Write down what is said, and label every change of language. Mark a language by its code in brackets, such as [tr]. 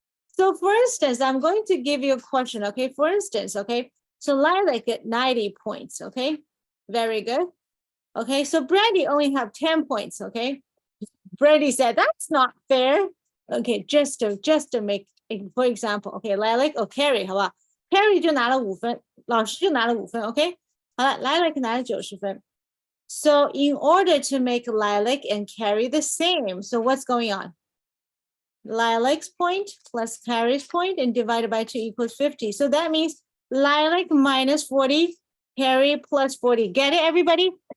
[en] So for instance, I'm going to give you a question, okay? For instance, okay? So Lilac get 90 points, okay? Very good. Okay, so Brandy only have 10 points, okay? Brandy said, that's not fair. Okay, just to make, for example, okay, Lilac or Carrie, [zh] 好不好？ Carrie 就拿了5分，老师就拿了5分，OK？ 好了，Lilac 拿了90分。 [en] So in order to make Lilac and Carrie the same, so what's going on? Lilac's point plus Carrie's point and divided by 2 equals 50. So that means Lilac minus 40, Carrie plus 40. Get it, everybody?